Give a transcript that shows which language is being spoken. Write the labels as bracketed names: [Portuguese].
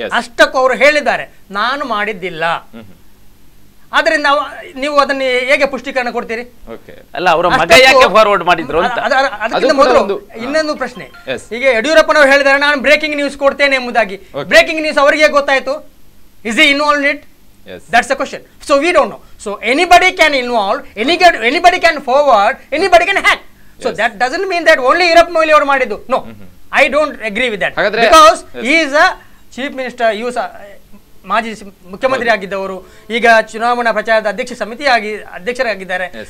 [Kannada] ಅಷ್ಟಕ್ಕೂ ಅವರು ಹೇಳಿದ್ದಾರೆ, ನಾನು ಮಾಡಿದ್ದಿಲ್ಲ. ಆದ್ರಿಂದ ನೀವು ಅದನ್ನ ಹೇಗೆ ಪುಷ್ಟೀಕರಣ ಕೊಡ್ತೀರಿ? ಅಲ್ಲ, ಅವರ ಮಗ ಯಾಕೆ ಫಾರ್ವರ್ಡ್ ಮಾಡಿದ್ರು ಅಂತ. ಅದಕ್ಕಿಂತ ಮೊದಲು ಇನ್ನೊಂದು ಪ್ರಶ್ನೆ. ಈಗ ಯಡಿಯೂರಪ್ಪನವರು ಹೇಳಿದ್ದಾರೆ, ನಾನು ಬ್ರೇಕಿಂಗ್ ನ್ಯೂಸ್ ಕೊಡ್ತೇನೆ ಎಂಬುದಾಗಿ. ಬ್ರೇಕಿಂಗ್ ನ್ಯೂಸ್ ಅವರಿಗೆ ಗೊತ್ತಾಯ್ತು? [English] Is he involved in it? Yes. That's the question. So we don't know. So anybody can involve, anybody can forward, anybody can hack. So that doesn't mean that only Veerappa Moily [Kannada] ಅವರು ಮಾಡಿದ್ದು. [English] No, I don't agree with that. Because he is a chief minister, [Kannada] ಮಾಜಿ ಮುಖ್ಯಮಂತ್ರಿ ಆಗಿದ್ದವರು, ಈಗ ಚುನಾವಣಾ ಪ್ರಚಾರದ ಅಧ್ಯಕ್ಷರಾಗಿದ್ದಾರೆ.